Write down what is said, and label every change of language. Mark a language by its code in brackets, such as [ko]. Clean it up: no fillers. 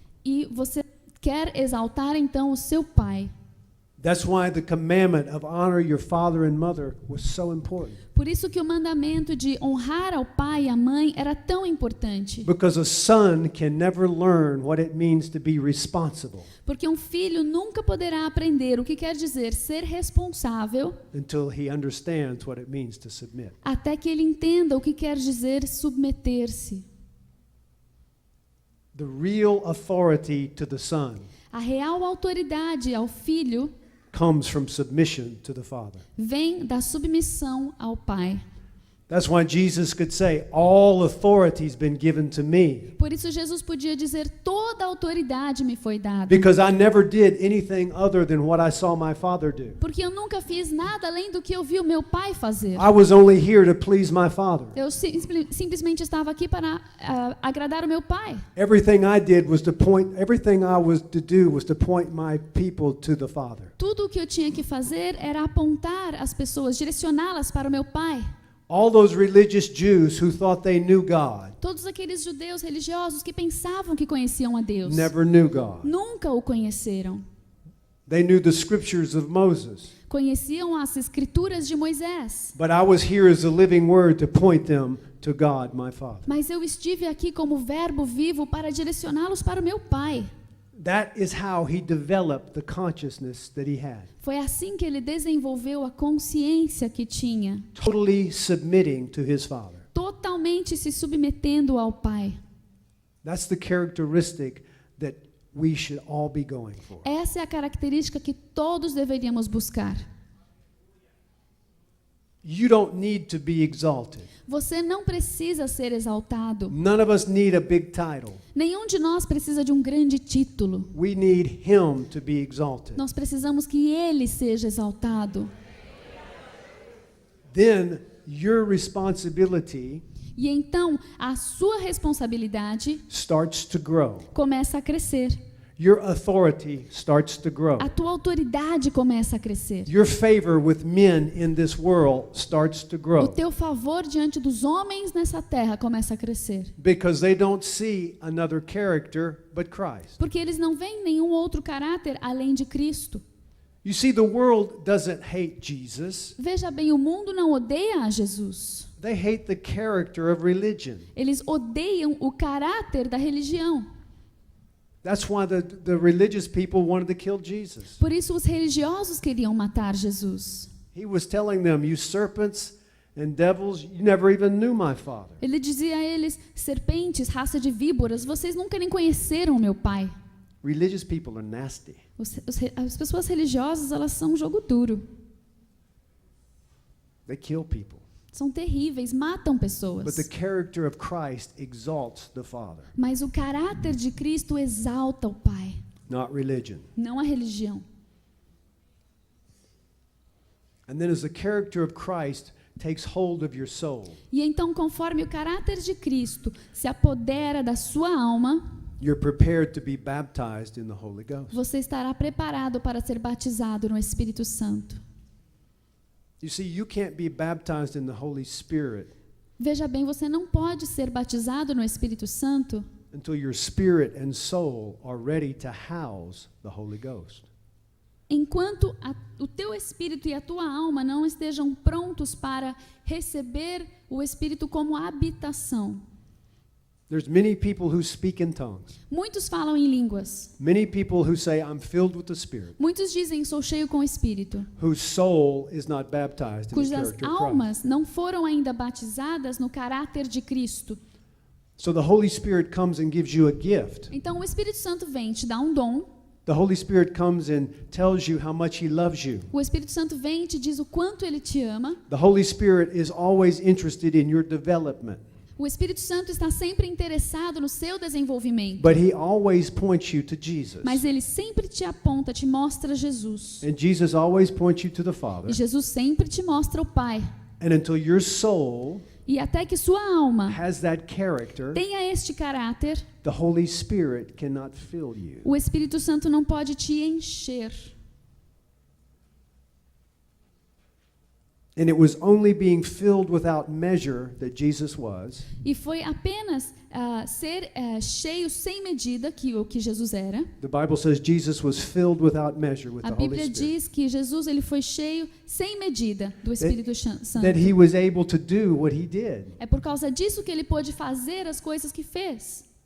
[pt] E você quer exaltar então o seu Pai. [en] That's why the commandment of honor your father and mother was so important. [pt] Por isso que o mandamento de honrar ao pai e à mãe era tão importante. [en] Because a son can never learn what it means to be responsible [pt] Porque um filho nunca poderá aprender o que quer dizer ser responsável [en] until he understands what it means to submit. [pt] até que ele entenda o que quer dizer submeter-se. [en] The real authority to the son [pt] A real autoridade ao filho [en] comes from submission to the Father. [pt] vem da submissão ao pai. [en] That's why Jesus could say, all authority has been given to me. [pt] Por isso Jesus podia dizer, toda a autoridade me foi dada. [en] Because I never did anything other than what I saw my Father do. [pt] Porque eu nunca fiz nada além do que eu vi o meu pai fazer. [en] I was only here to please my Father. [pt] Eu simplesmente estava aqui para agradar o meu pai. [en] Everything I did was to point, everything I was to do was to point my people to the Father. [pt] Tudo o que eu tinha que fazer era apontar as pessoas, direcioná-las para o meu pai. [en] All those religious Jews who thought they knew God [pt] Todos aqueles judeus religiosos que pensavam que conheciam a Deus, [en] never knew God. [pt] nunca o conheceram. [en] They knew the scriptures of Moses. [pt] Conheciam as escrituras de Moisés. [en] But I was here as a living word to point them to God, my Father. [pt] Mas eu estive aqui como verbo vivo para direcioná-los para o meu Pai. [en] That is how he developed the consciousness that he had. [pt] Foi assim que ele desenvolveu a consciência que tinha, [en] Totally submitting to his Father. [pt] totalmente se submetendo ao Pai. [en] That's the characteristic that we should all be going for. [pt] Essa é a característica que todos deveríamos buscar. [en] You don't need to be exalted. [pt] Você não precisa ser exaltado. [en] None of us need a big title. [pt] Nenhum de nós precisa de um grande título. [en] We need him to be exalted. [pt] Nós precisamos que ele seja exaltado. [en] Then your responsibility [pt] E então a sua responsabilidade [en] starts to grow. [pt] começa a crescer. [en] Your authority starts to grow. [pt] A tua autoridade começa a crescer. [en] Your favor with men in this world starts to [pt] O [en] grow [pt] teu favor diante dos homens nessa terra começa a crescer. [en] because they don't see another character but Christ. [pt] Porque eles não veem nenhum outro caráter além de Cristo. [en] You see, the world doesn't hate Jesus. [pt] Veja bem, o mundo não odeia a Jesus. [en] They hate the character of religion. [pt] Eles odeiam o caráter da religião. [en] That's why the religious people wanted to kill Jesus. [pt] Por isso os religiosos queriam matar Jesus. [en] He was telling them, you serpents and devils, you never even knew my Father. [pt] Ele dizia a eles, serpentes, raça de víboras, vocês nunca nem conheceram meu Pai. [en] Religious people are nasty. [pt] As pessoas religiosas, elas são um jogo duro. [en] They kill people. [pt] São terríveis, matam [en] But [pt] pessoas. [en] the character of Christ exalts the Father, [pt] Mas o caráter de Cristo exalta o Pai, [en] not religion. [pt] não a religião. [en] And then as the character of Christ takes hold of your soul, [pt] E então, conforme o caráter de Cristo se apodera da sua alma, [en] you're prepared to be baptized in the Holy Ghost. [pt] você estará preparado para ser batizado no Espírito Santo. [en] You see, you can't be baptized in the Holy Spirit [pt] Veja bem, você não pode ser batizado no Espírito Santo [en] until your spirit and soul are ready to house the Holy Ghost. [pt] enquanto o teu espírito e a tua alma não estejam prontos para receber o Espírito como habitação. [en] There's many people who speak in tongues. [pt] Muitos falam em línguas. [en] Many people who say, I'm filled with the Spirit, [pt] Muitos dizem, sou cheio com o Espírito. [en] whose soul is not baptized in the [pt] Cujas [en] character of Christ. [pt] almas não foram ainda batizadas no caráter de Cristo. [en] So the Holy Spirit comes and gives you a gift. [pt] Então o Espírito Santo vem te dá um dom. [en] The Holy Spirit comes and tells you how much He loves you. [pt] O Espírito Santo vem e te diz o quanto ele te ama. [en] The Holy Spirit is always interested in your development, [pt] O Espírito Santo está sempre interessado no seu desenvolvimento. [en] but He always points you to Jesus. [pt] Mas ele sempre te aponta, te mostra Jesus. [en] And Jesus always points you to the Father. [pt] E Jesus sempre te mostra o Pai. [en] And until your soul [pt] E até que sua alma [en] has that character, [pt] tenha este caráter, [en] the Holy Spirit cannot fill you. [pt] o Espírito Santo não pode te encher. [en] And it was only being filled without measure that Jesus was, [pt] E foi apenas ser cheio sem medida que o que Jesus era. [en] the Bible says Jesus was filled without measure with [pt] A [en] the Holy [pt] Bíblia [en] Spirit, [pt] diz que Jesus ele foi cheio sem medida do Espírito Santo. [en] that He was able to do what He did. [pt] É por causa disso que ele pôde fazer as coisas que fez.